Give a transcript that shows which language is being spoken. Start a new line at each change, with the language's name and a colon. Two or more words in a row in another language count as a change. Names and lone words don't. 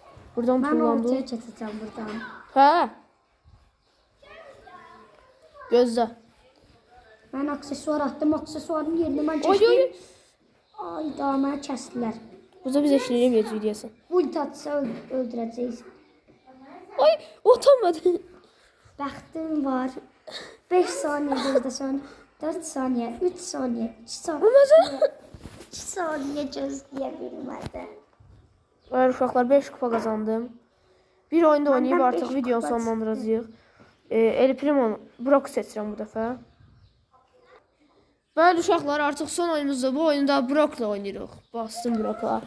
Azerbaijani: Buradan
Turkish: Ben
Azerbaijani: tullandı. ortaya çatacağım buradan. Hə. Gözlə.
Turkish: Ben aksesuar attım. Aksesuarın yerini ben
Azerbaijani: Oy,
Turkish: çektim.
Azerbaijani: oy. Ay daha mənə kəsdilər. Burada biz eşləyəməyəcəyik deyəsən. Ulti atsa öldürəcəyiz. Ay, utanmadı. Bəxtim var. 5 saniye gözləsən. 4 saniye, 3 saniye, 2 saniye. Olmaz. 2 saniye gözləyə bilmədi. Bəli uşaqlar 5 kupa qazandım. Bir oyunda oynayıb Məndən artıq beş videonu kupa sonlandıracağıq. El Primo Brock seçirəm bu dəfə. Bəli uşaqlar artıq son oyunumuzda bu oyunda Brock'la oynayırıq. Bastım Brock'la.